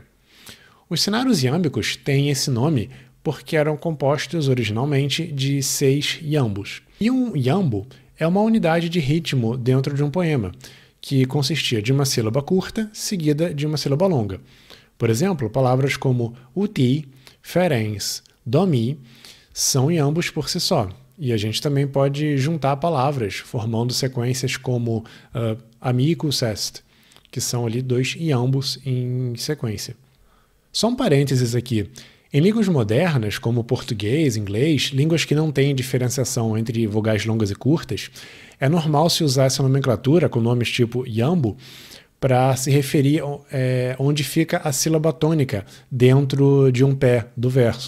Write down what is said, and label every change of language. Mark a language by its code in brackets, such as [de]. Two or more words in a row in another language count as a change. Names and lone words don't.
[pt] Os cenários iâmbicos têm esse nome porque eram compostos originalmente de 6 iambos. E um iambo é uma unidade de ritmo dentro de um poema, que consistia de uma sílaba curta seguida de uma sílaba longa. Por exemplo, palavras como uti, ferens, domi são iambos por si só. E a gente também pode juntar palavras, formando sequências como [la] amicus est, [pt] que são ali 2 iambos em sequência. Só um parênteses aqui. Em línguas modernas, como português, inglês, línguas que não têm diferenciação entre vogais longas e curtas, é normal se usar essa nomenclatura com nomes tipo iambo para se referir onde fica a sílaba tônica dentro de um pé do verso.